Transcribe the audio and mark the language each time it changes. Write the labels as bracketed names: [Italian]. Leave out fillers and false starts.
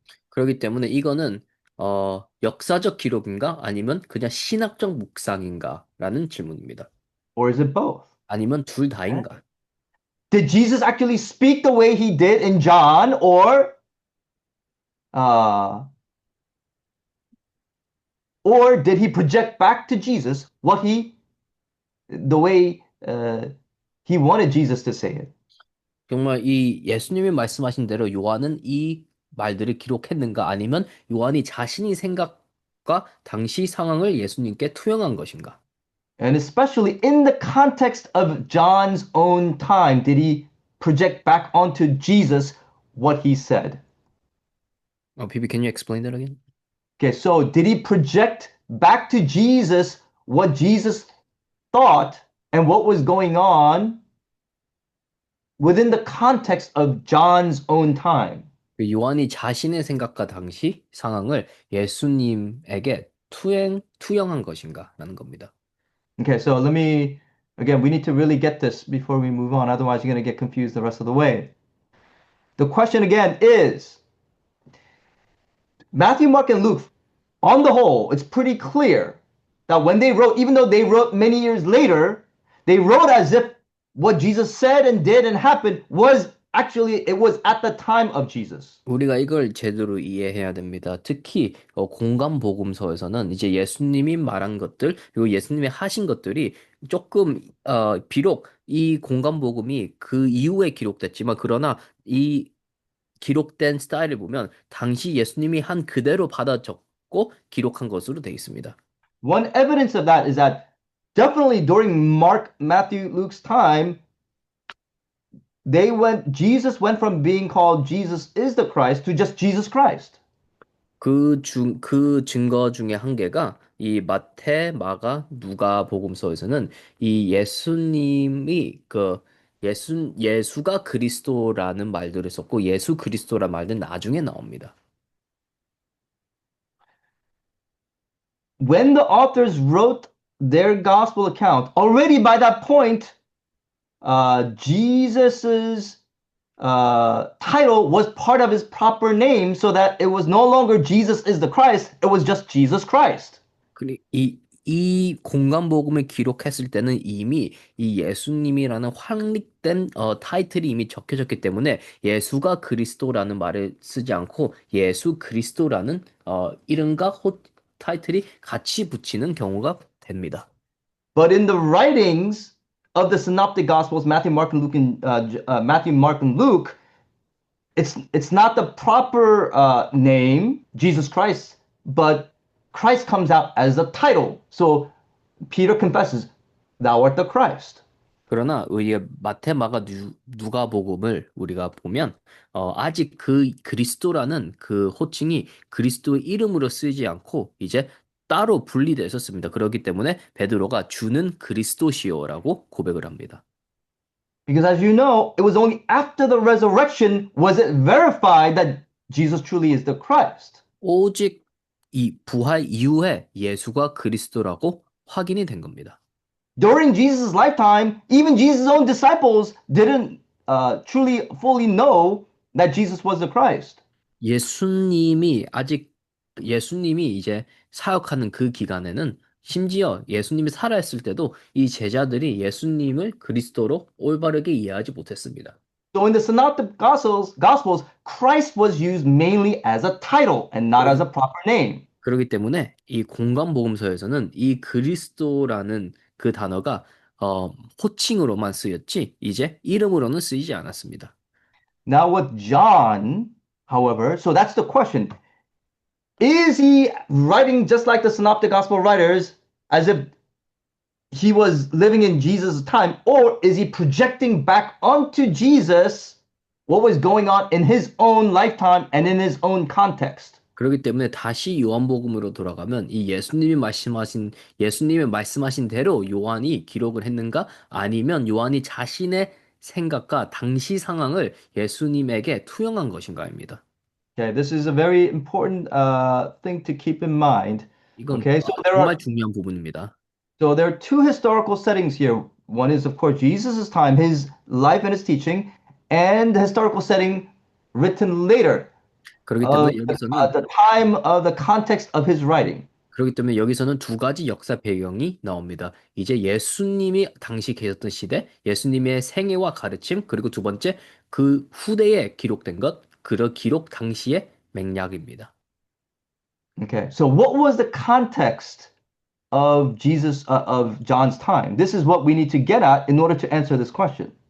[Korean] 그렇기 때문에 이거는 역사적 기록인가 아니면 그냥 신학적 묵상인가라는 질문입니다. [English] Or is it both? [Korean] 아니면 둘 [English] Okay. [Korean] 다인가? [English] Did Jesus actually speak the way he did in John, uh, or did he project back to Jesus the way he wanted Jesus to say it? [Korean] 정말 이 예수님이 말씀하신 대로 요한은 이 말들을 기록했는가 아니면 요한이 자신이 생각과 당시 상황을 예수님께 투영한 것인가? [English] And especially in the context of John's own time, did he project back onto Jesus what he said? PB, can you explain that again? Okay, so did he project back to Jesus what Jesus thought and what was going on within the context of John's own time? [Korean] 그 요한이 자신의 생각과 당시 상황을 예수님에게 투영한 것인가? 라는 겁니다. [English] Okay, so again, we need to really get this before we move on. Otherwise, you're going to get confused the rest of the way. The question again is Matthew, Mark, and Luke, on the whole, it's pretty clear that when they wrote, even though they wrote many years later, they wrote as if what Jesus said and did and happened it was at the time of Jesus. [Korean] 우리가 이걸 제대로 이해해야 됩니다. 특히 공간 복음서에서는 이제 예수님이 말한 것들 그리고 예수님이 하신 것들이 조금 비록 이 공간 복음이 그 이후에 기록됐지만 그러나 이 기록된 스타일을 보면 당시 예수님이 한 그대로 받아 적고 기록한 것으로 되어 있습니다. [English] One evidence of that is that definitely during Mark, Matthew, Luke's time, Jesus went from being called Jesus is the Christ to just Jesus Christ. [Korean] 그 증거 중에 한 개가 이 마태, 마가, 누가 복음서에서는 이 예수님이 예수가 그리스도라는 말들을 썼고 예수 그리스도란 말은 나중에 나옵니다. [English] When the authors wrote their gospel account, already by that point, Jesus's title was part of his proper name, so that it was no longer Jesus is the Christ, it was just Jesus Christ. [Korean] 이 공간복음을 기록했을 때는 이미 이 예수님이라는 확립된 타이틀이 이미 적혀졌기 때문에 예수가 그리스도라는 말을 쓰지 않고 예수 그리스도라는 이름과 타이틀이 같이 붙이는 경우가 됩니다. [English] But in the writings of the synoptic gospels, Matthew, Mark, and Luke, Matthew, Mark, and Luke, it's not the proper name, Jesus Christ, but Christ comes out as the title. So Peter confesses, Thou art the Christ. [Korean] 그러나 우리 마태, 마가, 누가복음을 우리가 보면 아직 그 그리스도라는 그 호칭이 그리스도의 이름으로 쓰이지 않고 이제 따로 분리되어 습니다. 그렇기 때문에 베드로가 주는 그리스도시요라고 고백을 합니다. [English] Because as you know, it was only after the resurrection was it verified that Jesus truly is the Christ. [Korean] 오직 이 부활 이후에 예수가 그리스도라고 확인이 된 겁니다. [English] During Jesus' lifetime, even Jesus' own disciples didn't truly fully know that Jesus was the Christ. [Korean] 예수님이 아직 예수님이 이제 사역하는 그 기간에는 심지어 예수님이 살아있을 때도 이 제자들이 예수님을 그리스도로 올바르게 이해하지 못했습니다. [English] So in the Synoptic Gospels, Christ was used mainly as a title and not as [Korean] 그러기, [English] a proper name. [Korean] 그러기 때문에 이 공관복음서에서는 이 그리스도라는 그 단어가 호칭으로만 쓰였지 이제 이름으로는 쓰이지 않았습니다. [English] Now with John, however, so that's the question. Is he writing just like the Synoptic Gospel writers as if he was living in Jesus' time, or is he projecting back onto Jesus what was going on in his own lifetime and in his own context? [Korean] 그렇기 때문에 다시 요한복음으로 돌아가면 이 예수님이 말씀하신 대로 요한이 기록을 했는가? 아니면 요한이 자신의 생각과 당시 상황을 예수님에게 투영한 것인가입니다. [English] Okay, this is a very important thing to keep in mind. [Korean] 이건 [English] Okay, [Korean] 정말 중요한 부분입니다. [English] so there are two historical settings here. One is, of course, Jesus' time, his life and his teaching, and the historical setting written later, [Korean] 그렇기 [English] of [Korean] 때문에 여기서는 [English] the time of the context of his writing. [Korean] 그렇기 때문에 여기서는 두 가지 역사 배경이 나옵니다. 이제 예수님이 당시 계셨던 시대, 예수님의 생애와 가르침, 그리고 두 번째 그 후대에 기록된 것, 그 기록 당시의 맥락입니다. [English] Okay, so what was the context of of John's time? This is what we need to get at in order to answer this question.